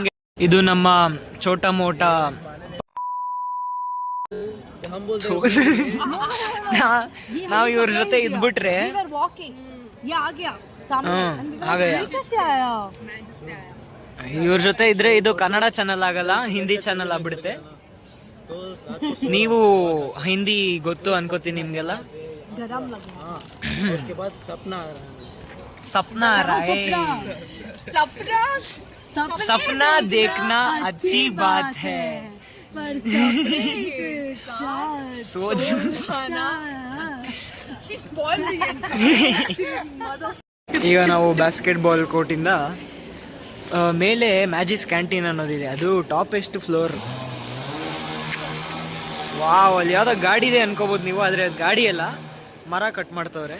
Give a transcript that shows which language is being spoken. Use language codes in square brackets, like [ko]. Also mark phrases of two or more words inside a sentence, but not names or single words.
[kn] ಇದು ನಮ್ಮ [hi] छोटा मोटा [kn] ನಾವು ಇವ್ರ ಜೊತೆ ಇದ್ಬಿಟ್ರೆ ಇವ್ರ ಜೊತೆ ಇದ್ರೆ ಇದು ಕನ್ನಡ ಚಾನಲ್ ಆಗಲ್ಲ, ಹಿಂದಿ ಚಾನಲ್ ಆಗ್ಬಿಡುತ್ತೆ. ನೀವು ಹಿಂದಿ ಗೊತ್ತು ಅನ್ಕೋತೀನಿ ನಿಮ್ಗೆಲ್ಲ. [hi] सपना आ रहा है, सपना देखना अच्छी बात है, सोच. [kn] ಈಗ ನಾವು ಬಾಸ್ಕೆಟ್ಬಾಲ್ ಕೋರ್ಟಿಂದ ಮೇಲೆ ಮ್ಯಾಜಿಸ್ ಕ್ಯಾಂಟೀನ್ ಅನ್ನೋದಿದೆ, ಅದು [en] topest floor. [kn] ವಾವ್, ಅಲ್ಲಿ ಯಾವುದೋ ಗಾಡಿ ಇದೆ ಅನ್ಕೋಬೋದು ನೀವು, ಆದರೆ ಅದು ಗಾಡಿ ಅಲ್ಲ, ಮರ ಕಟ್ ಮಾಡ್ತವ್ರೆ.